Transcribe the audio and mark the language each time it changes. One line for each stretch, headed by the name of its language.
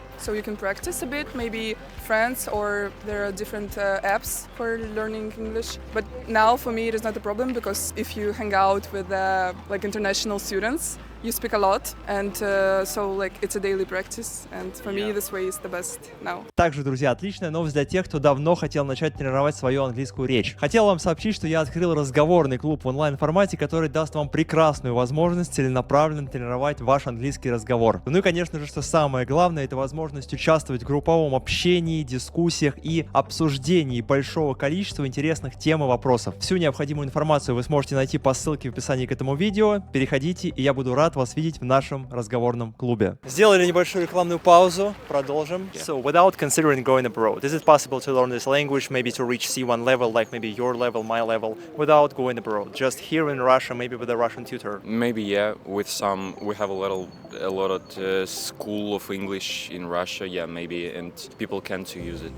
English: So you can practice a bit, maybe friends, or there are different apps for learning English. But now for me it is not a problem because if you hang out with like international students, you speak a lot, and so like it's a daily practice, and for me this way is the best now.
Russian: Также, друзья, отличная новость для тех, кто давно хотел начать тренировать свою английскую речь. Хотел вам сообщить, что я открыл разговорный клуб в онлайн-формате, который даст вам прекрасную возможность целенаправленно тренировать ваш английский разговор. Ну и, конечно же, что самое главное, это возможность участвовать в групповом общении, дискуссиях и обсуждении большого количества интересных тем и вопросов. Всю необходимую информацию вы сможете найти по ссылке в описании к этому видео. Переходите, и я буду рад вас видеть в нашем разговорном клубе. Сделали небольшую рекламную паузу, продолжим.
English: So, without considering going abroad, is it possible to learn this language, maybe to reach C1 level, like maybe your level, my level, without going abroad? Just here in Russia, maybe with a Russian tutor? Maybe, yeah, with some, we have a lot of school of English in Russia, yeah, maybe, and people can to use it.